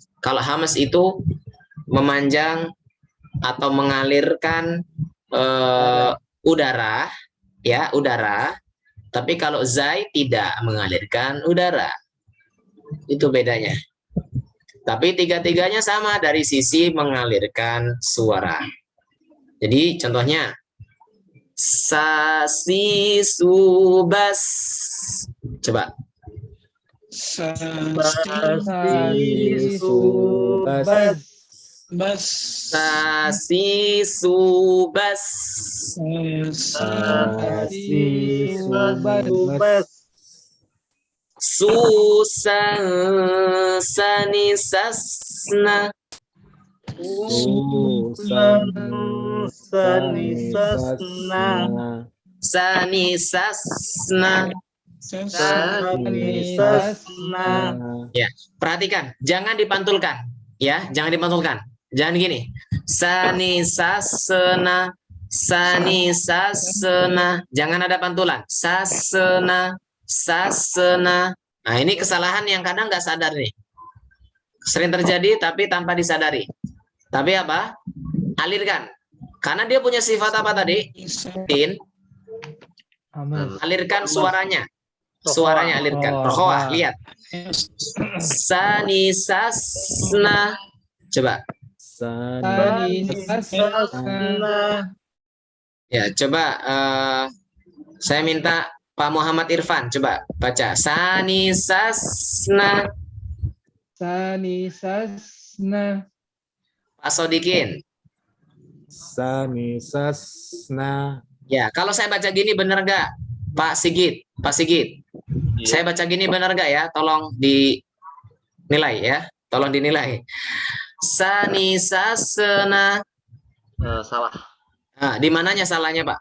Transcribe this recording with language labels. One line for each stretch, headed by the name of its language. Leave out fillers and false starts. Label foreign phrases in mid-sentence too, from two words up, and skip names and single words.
Indonesian: Kalau hamas itu memanjang atau mengalirkan udara, ya, udara. Tapi kalau zai tidak mengalirkan udara. Itu bedanya. Tapi tiga-tiganya sama dari sisi mengalirkan suara. Jadi contohnya sasi subas. Coba. Sasi subas. Sasi subas. Sasi subas. Susan sani sasna. Sani sasna. Ya, perhatikan, jangan dipantulkan. Ya, jangan dipantulkan. Jangan gini. Sani sasna, sani sasna. Jangan ada pantulan. Sasna, sasna. Nah, ini kesalahan yang kadang nggak sadar nih. Sering terjadi tapi tanpa disadari. Tapi apa? Alirkan. Karena dia punya sifat apa tadi? Sin. Alirkan suaranya. Suaranya alirkan. Rohwah, lihat. Sani sasna. Coba. Ya, coba saya minta Pak Muhammad Irfan, coba baca. Sani sasna. Sani sasna. Pak Sodikin. Sani sasna. Ya, kalau saya baca gini benar nggak? Pak Sigit, Pak Sigit. Ya. Saya baca gini benar nggak ya? Tolong dinilai ya. Tolong dinilai. Sani sasna. Salah, Nah, di mananya salahnya, Pak?